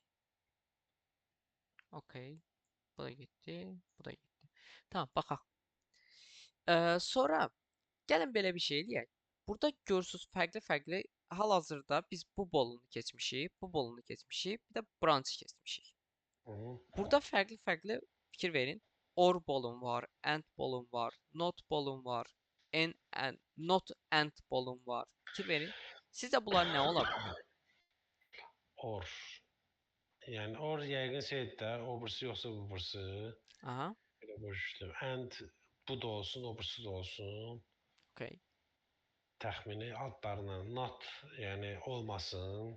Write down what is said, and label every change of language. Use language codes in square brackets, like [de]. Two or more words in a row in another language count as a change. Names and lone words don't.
[az] Okay. Bu da getdi, bu da getdi. Tamam, baxaq. Sonra gəlin belə bir şey eləyək. Burada görürsüz fərqli-fərqli hal-hazırda biz bu bolunu keçmişik, bu bolunu keçmişik, bir də branch keçmişik. Burada fərqli-fərqli fikir verin. Or bolum var, and bolum var, not bolum var, and not and bolum var. Fikir verin. Sizcə bunlar nə ola bilər? Or. Yəni or yəqin şeydir də, o birisi yoxsa bu birisi. Aha, Belə bölüşdüm. And bu da olsun, o birisi də olsun. okay. Təxmini adlarla not, yəni olmasın.